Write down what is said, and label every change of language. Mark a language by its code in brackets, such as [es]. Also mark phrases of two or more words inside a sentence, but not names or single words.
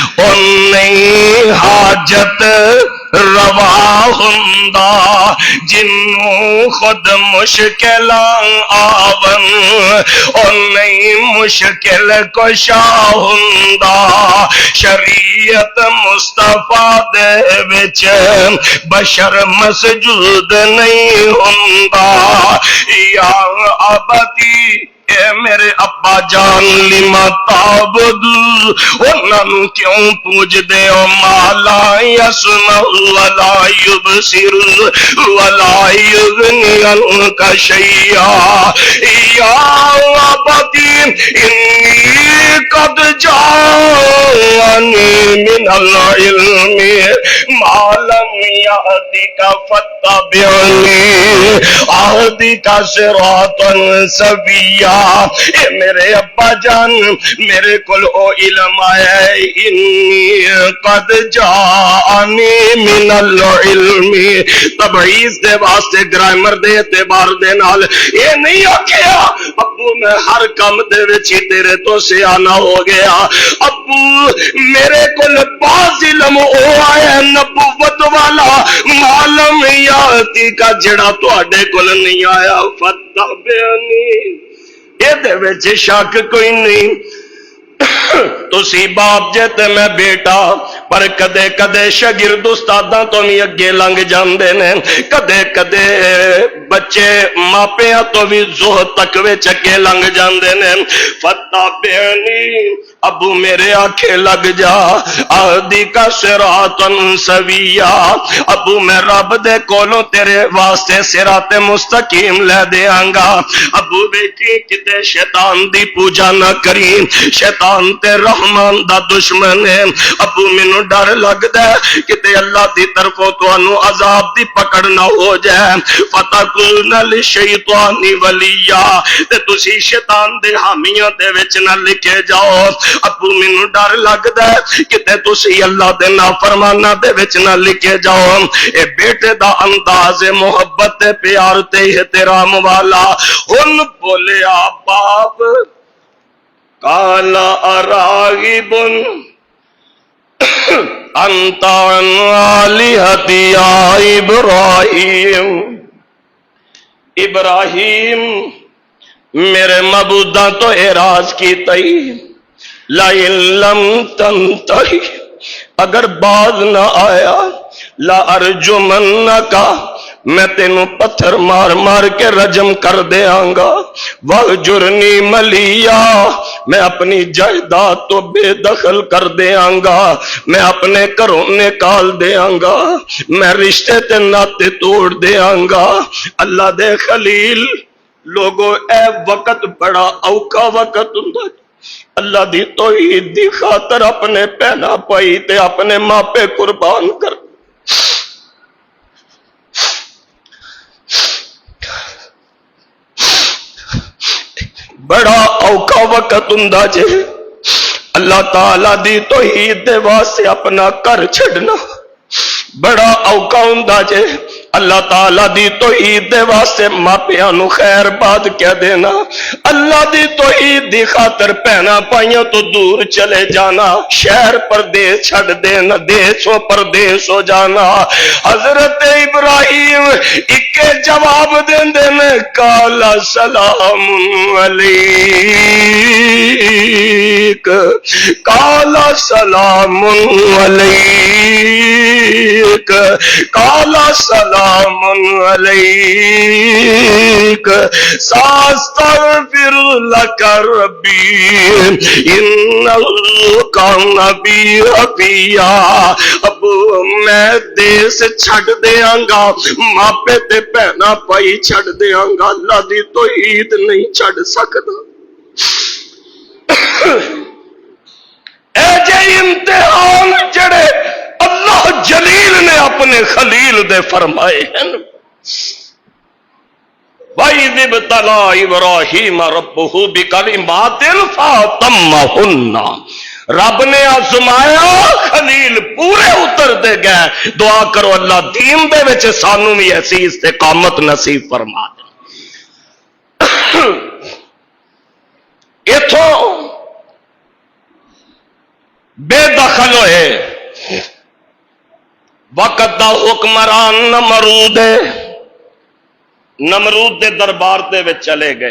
[pa] انہی حاجت روا ہندا جنوں خود مشکل آون انہی مشکل کشا ہندا شریعت مصطفیٰ دے وچ بشر مسجود نہیں ہندا [ar] یا ابدی [pa] اے میرے ابا جان [ar] لما تعبد [pa] انہاں نوں کیوں پوج دے او [ar] مالا یسمع ولا یبصر ولا یغنی عنک شیئا یا ابتی انی قد جاءنی من العلم ما لم یأتک فاتبعنی اہدک صراطا سویا [pa] اے میرے ابا جان میرے کل او علم آیا ہے [ar] انی قد جانی من العلم [pa] تبعیض دے واسطے گرامر دے اعتبار دے نال اے نہیں آکھیا ابو میں ہر کم دے وچ تیرے تو سیانا ہو گیا ابو میرے کل باز علم او آیا نبوت والا معلوم یاتی کا جڑا تواڈے کل نہیں آیا فتبعنی دے وچ شک کوئی نہیں تسی باپ جے تے میں بیٹا پر کدے کدے شاگرد استاداں تو بھی اگے لنگ جاندے نے کدے کدے بچے ماپیاں تو بھی زہد تقوی چکے لنگ جاندے نے فتبعنی ابو میرے آنکھیں لگ جا اہدی کا [ar] صراطا سویا [pa] ابو میں رب دے کولوں تیرے واسطے صراط مستقیم لے دیاں گا ابو بیٹی کتے شیطان دی پوجا نہ کری شیطان تے رحمان دا دشمن ہے ابو مینوں ڈر لگدا ہے کتے اللہ دی طرفوں تانوں عذاب دی پکڑ نہ ہو جائے [ar] فتکون للشیطان ولیا [pa] تے تسی شیطان دے حامیاں دے وچ نہ لکھے جاؤ ابو مینوں ڈر لگدا ہے کتے تسی اللہ دے نافرماناں دے وچ نہ لکھے جاؤ اے بیٹے دا انداز محبت تے پیار تے احترام والا ہن بولیا باپ [ar] کالا اراغب انت عن آلہتی یا ابراہیم [pa] ابراہیم میرے معبوداں تو اعراض کی تئی [ar] لئن لم تنتہی [pa] اگر باز نہ آیا [ar] لا ارجمنکا [pa] میں تینوں پتھر مار مار کے رجم کر دیاں گا [ar] وَحْجُرْنِي مَلِيًّا [pa] میں اپنی جائیداد تو بے دخل کر دیاں گا میں اپنے گھروں نکال دیاں گا میں رشتے تے ناتے توڑ دیاں گا اللہ دے خلیل لوگوں اے وقت بڑا اوکا وقت ہوندا اللہ دی توحید دی خاطر اپنے پہنا پائی تے اپنے ماں پہ قربان کر بڑا اوکھا وقت ہوندا جے اللہ تعالی دی توحید دے واسطے اپنا گھر چھڈنا بڑا اوکھا ہوندا جے اللہ تعالی دی توحید دے واسطے ماپیاں نو خیر بات کہہ دینا، اللہ دی توحید دی خاطر پہنا پائیاں تو دور چلے جانا، شہر پردیس چھڑ دینا، دیسوں پردیس ہو جانا۔ حضرت ابراہیم اکے جواب دین دینے، [ar] قال سلام علیک، قال سلام علیک، قال سلام علیک، ساستغفر لک ربی انہ کان بی حفیا۔ [pa] ابو میں دیس چھڑ دیاں گا، ماپے تے پہنا پائی چھڑ دیاں گا، اللہ دی توحید نہیں چھڑ سکتا۔ اے جے امتحان جڑے اللہ جلیل نے اپنے خلیل دے فرمائے ہیں، [ar] وَإِذِ ابْتَلَىٰ إِبْرَاهِيمَ رَبُّهُ بِكَلِمَاتٍ فَأَتَمَّهُنَّ، [pa] رب نے آزمایا، خلیل پورے اتر دے گئے۔ دعا کرو اللہ دین دے وچ سانو بھی ایسی استقامت نصیب فرما دے۔ اتھوں بے دخل ہوئے، وقت دا حکمران نمرود ہے، نمرود دے دربار دے وچ چلے گئے۔